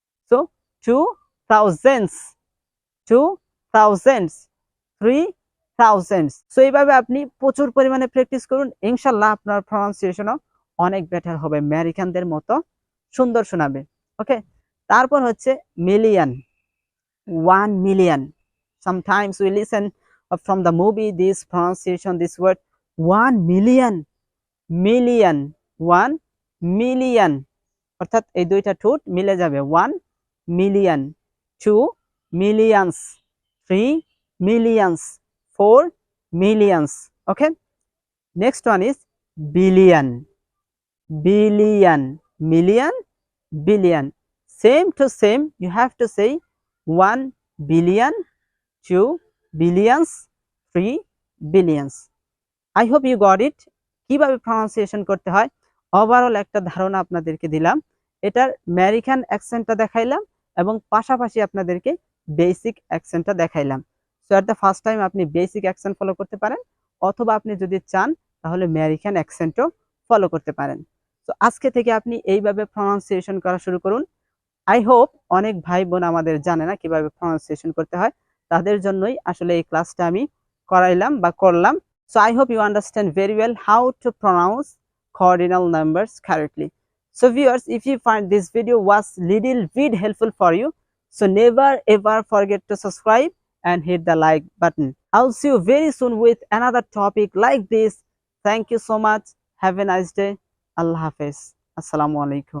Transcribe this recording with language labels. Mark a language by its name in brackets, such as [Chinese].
[English] So 2000s, 2000s, 3000s। [Bangla] So এইভাবে আপনি প্রচুর পরিমাণে প্র্যাকটিস করুন, ইনশাল্লাহ আপনার প্রনাউন্সিয়েশনও অনেক বেটার হবে, আমেরিকানদের মতো সুন্দর শোনাবে। ওকে, তারপর হচ্ছে million, 1 million। [English] Sometimes we listen from the movie this pronunciation, this word 1 million, million, 1 million, [Bangla] অর্থাৎ এই দুইটা ঠোঁট মিলে যাবে, [English] 1 million, 2 millions, 3 millions, 4 millions। Okay, next one is billion, billion, million, billion, same to same, you have to say 1 billion, 2 billions, 3 billions। I hope you got it। [Bangla] কিভাবে pronunciation করতে হয় overall একটা ধারণা আপনাদেরকে দিলাম, এটার আমেরিকান অ্যাকসেন্টটা দেখাইলাম এবং পাশাপাশি আপনাদেরকে বেসিক অ্যাকসেন্টটা দেখাইলাম। [English] so at the first time [Bangla] আপনি বেসিক অ্যাকসেন্ট ফলো করতে পারেন, অথবা আপনি যদি চান তাহলে আমেরিকান অ্যাকসেন্টও ফলো করতে পারেন। তো আজকে থেকে আপনি এইভাবে প্রনাউন্সিয়েশন করা শুরু করুন। আই হোপ অনেক ভাই বোন আমাদের জানে না কিভাবে প্রনাউন্সিয়েশন করতে হয়, তাদের জন্যই আসলে এই ক্লাসটা আমি করাইলাম বা করলাম। [English] So I hope you understand very well how to pronounce cardinal numbers correctly. So viewers, if you find this video was little bit helpful for you, so never ever forget to subscribe and hit the like button. I'll see you very soon with another topic like this. Thank you so much. Have a nice day. Allah Hafiz. Assalamu alaikum.